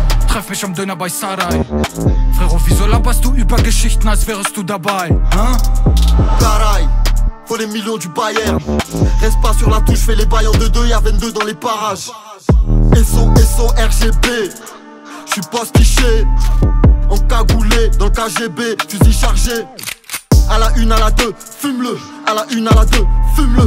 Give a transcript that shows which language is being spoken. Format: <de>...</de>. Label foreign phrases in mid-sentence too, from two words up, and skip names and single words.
<de>treff mich am Döner bei Sarai. Frérot, wieso laberst du über Geschichten, als wärst du dabei, hein?</de> <fr>Caray, faut les millions du Bayern. Reste pas sur la touche, fais les bails en 2-2, y'a 22 dans les parages. SO RGB, j'suis postiché, encagoulé dans le KGB, fusil chargé. À la une, à la deux, fume-le. À la une, à la deux, fume-le.</fr>